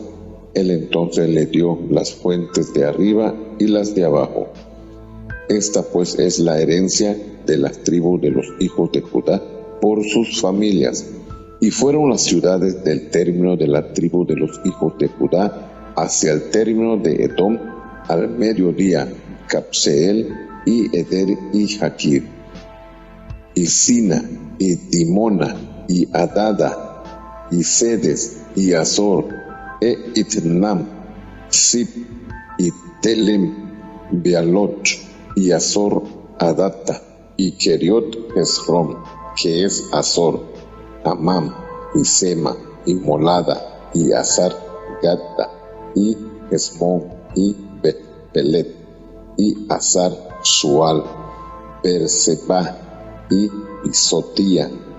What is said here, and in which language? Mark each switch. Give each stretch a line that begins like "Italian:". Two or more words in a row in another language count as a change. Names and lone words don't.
Spanish: Él entonces le dio las fuentes de arriba y las de abajo. Esta pues es la herencia de las tribus de los hijos de Judá por sus familias. Y fueron las ciudades del término de la tribu de los hijos de Judá hacia el término de Edom, al mediodía, Capseel y Eder y Jaquir, y Sina, y Dimona, y Adada, y Sedes, y Azor, e Itnam, Sip, y Telem, Bealot, y Azor Adata, y Keriot Hezrom, que es Azor, Amam, y Sema, y Molada, y Azar Gadda, y Hezmón, y Bet-Pelet, y Azar Sual, Berseba, y Isotía,